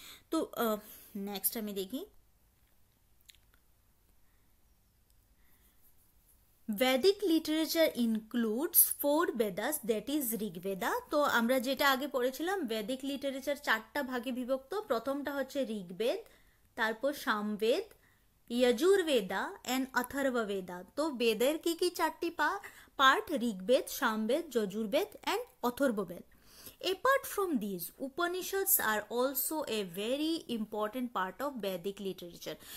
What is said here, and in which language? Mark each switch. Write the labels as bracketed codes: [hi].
[bn] তো নেক্সট আমি দেখি, [en] Vedic literature includes 4 Vedas, that is Rigveda. [bn] তো আমরা যেটা আগে পড়েছিলাম, ভেদিক লিটারেচার 4টা ভাগে বিভক্ত। প্রথমটা হচ্ছে ঋগ্বেদ, তারপর সামবেদ, যজুর্বেদা এন্ড অথর্ববেদা। তো বেদের কি কি 4টি part? Rigveda, Samaveda, Yajurveda and Atharvaveda. [en] Apart from these, Upanishads are also a very important part of Vedic literature.